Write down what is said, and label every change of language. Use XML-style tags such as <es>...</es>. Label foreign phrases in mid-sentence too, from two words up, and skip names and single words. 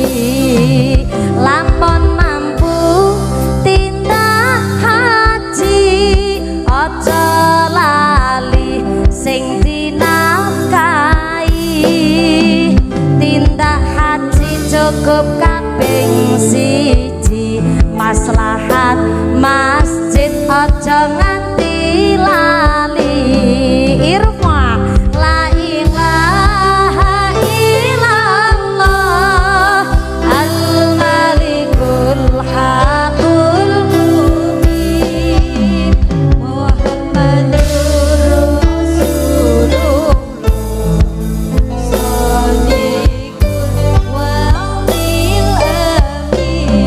<jv>Lamun mampu tindak haji aja lali sing dinafkahi. Tindak haji cukup kaping 1 maslahat masjid aja nganti lali.</jv> <ar>ارفع لا إله إلا الله الملك الحق المبين محمد رسول الله صادق الوعد الأمين.</ar>